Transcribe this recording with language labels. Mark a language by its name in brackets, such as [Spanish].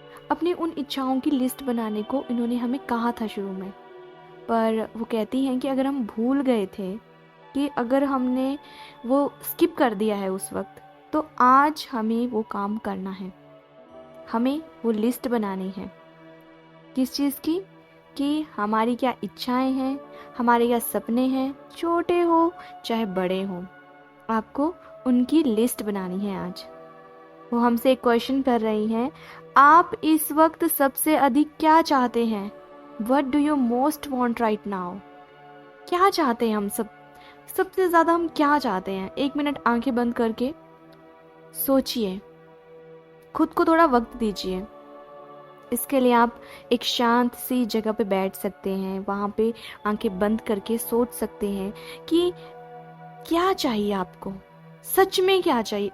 [Hindi] अपनी उन इच्छाओं की लिस्ट बनाने को इन्होंने हमें कहा था शुरू में, पर वो कहती हैं कि अगर हम भूल गए थे, कि अगर हमने वो स्किप कर दिया है उस वक्त, तो आज हमें वो काम करना है, हमें वो लिस्ट बनानी है। किस चीज़ की? कि हमारी क्या इच्छाएं हैं, हमारे क्या सपने हैं, छोटे हो चाहे बड़े हो, आपको उनकी लिस्ट बनानी है आज। वो हमसे एक क्वेश्चन कर रही हैं, आप इस वक्त सबसे अधिक क्या चाहते हैं? [English] What do you most want right now? [Hindi] क्या चाहते हैं हम सबसे ज़्यादा हम क्या चाहते हैं? 1 मिनट आंखें बंद करके सोचिए, खुद को थोड़ा वक्त दीजिए। इसके लिए आप एक शांत सी जगह पे बैठ सकते हैं, वहाँ पे आंखें बंद करके सोच सकते हैं कि क्या चाहिए आपको, सच में क्या चाहिए।